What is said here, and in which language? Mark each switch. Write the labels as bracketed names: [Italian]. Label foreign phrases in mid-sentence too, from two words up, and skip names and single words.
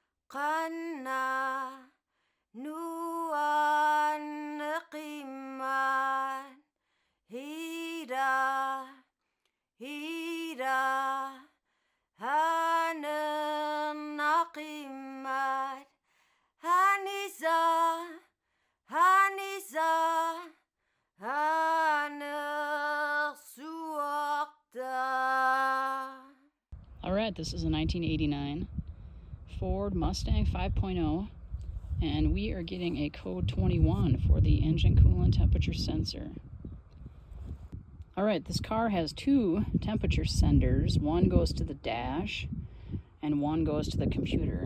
[English] قنا نوان قيمان هيدا هانا قيمان هانيزا هانا سوقتا. All right, this is a 1989 Ford Mustang 5.0, and we are getting a code 21 for the engine coolant temperature sensor. All right, this car has two temperature senders. One goes to the dash and one goes to the computer.